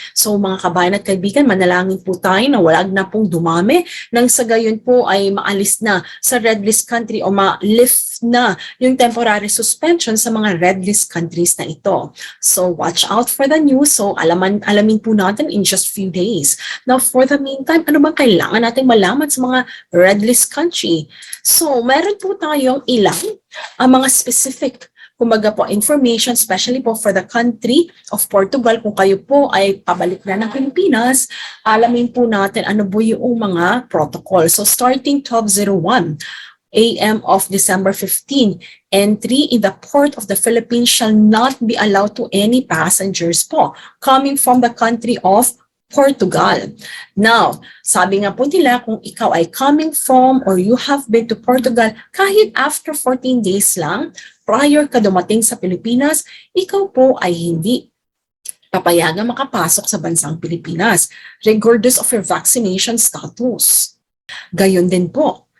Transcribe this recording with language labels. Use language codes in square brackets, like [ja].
[tl] So mga kabayan at kaibigan, manalangin po tayo na walag na pong dumami nang sa gayon po ay maalis na sa red list country o ma-lift na yung temporary suspension sa mga red list countries na ito. [en] So watch out for the news. [tl] So alamin po natin [en] in just few days. [tl] Now for the meantime, ano bang kailangan natin malaman sa mga red list country? So meron po tayong ilang mga specific kumbaga po [en] information, especially [tl] po for the country of Portugal. Kung kayo po ay pabalik na ng Pilipinas, alamin po natin ano po yung mga protocol. [en] So starting 12:01 a.m. of December 15, entry in the port of the Philippines shall not be allowed to any passengers po coming from the country of Portugal. [tl] Now, sabi nga po nila kung ikaw ay [en] coming from or you have been to Portugal [tl] kahit after 14 days lang prior ka dumating sa Pilipinas, ikaw po ay hindi papayagan makapasok sa bansang Pilipinas [en] regardless of your vaccination status. [tl] Gayon din po